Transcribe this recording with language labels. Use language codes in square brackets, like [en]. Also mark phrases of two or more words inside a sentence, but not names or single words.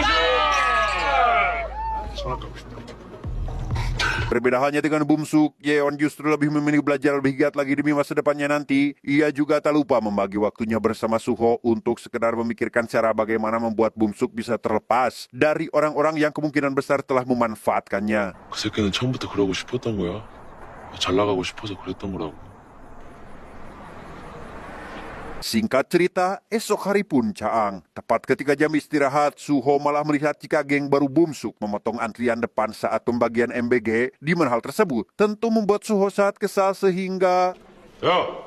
[id] Berbeda halnya dengan Bumsuk, Yeon justru lebih memilih belajar lebih giat lagi demi masa depannya nanti. Ia juga tak lupa membagi waktunya bersama Suho untuk sekedar memikirkan cara bagaimana membuat Bumsuk bisa terlepas dari orang-orang yang kemungkinan besar telah memanfaatkannya. [ko] 그 새끼는 처음부터 그러고 싶었던 거야. 잘 나가고 싶어서 그랬던 거라고. [id] Singkat cerita, esok hari pun caang. Tepat ketika jam istirahat, Suho malah melihat jika geng baru Bumsuk memotong antrian depan saat pembagian MBG. Di mana hal tersebut tentu membuat Suho sangat kesal sehingga... [ko] 야!